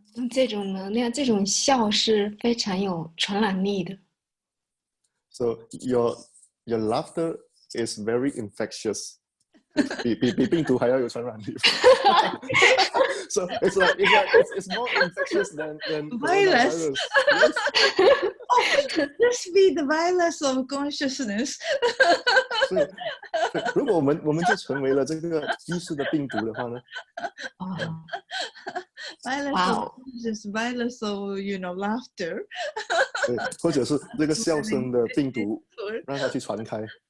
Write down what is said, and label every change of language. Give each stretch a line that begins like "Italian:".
Chinese: 这种能量，这种笑是非常有传染力的。
English: So your laughter is very infectious.
Chinese: 比病毒还要有传染力。
English: So it's more infectious than virus. Yes. Oh, this be the virus of consciousness.
Chinese: 所以如果我们就成为了这个意识的病毒的话呢
English: ？Virus of consciousness, virus of laughter.
Chinese: 对，或者是这个笑声的病毒，让它去传开。